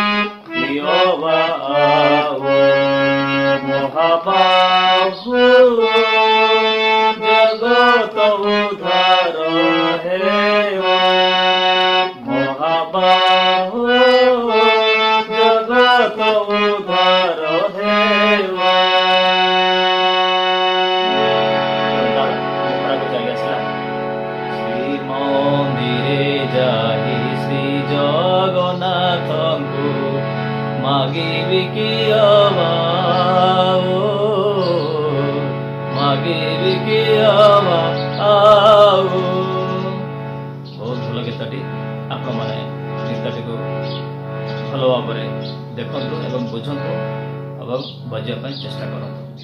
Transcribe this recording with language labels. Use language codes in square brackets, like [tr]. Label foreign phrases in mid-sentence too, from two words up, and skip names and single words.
[hi] महाबाहु जगत उद्धार है महाबाहु जगत उद्धार है। [or] श्री ଜଗନ୍ନାଥଙ୍କୁ ମାଗିବି କି ଆଉ ମାଗିବି କି ଆଉ। ବହୁତ ଭଲ ଗୀତଟି। ଆପଣମାନେ ଗୀତଟିକୁ ଭଲ ଭାବରେ ଦେଖନ୍ତୁ ଏବଂ ବୁଝନ୍ତୁ ଏବଂ ବଜାଇବା ପାଇଁ ଚେଷ୍ଟା କରନ୍ତୁ।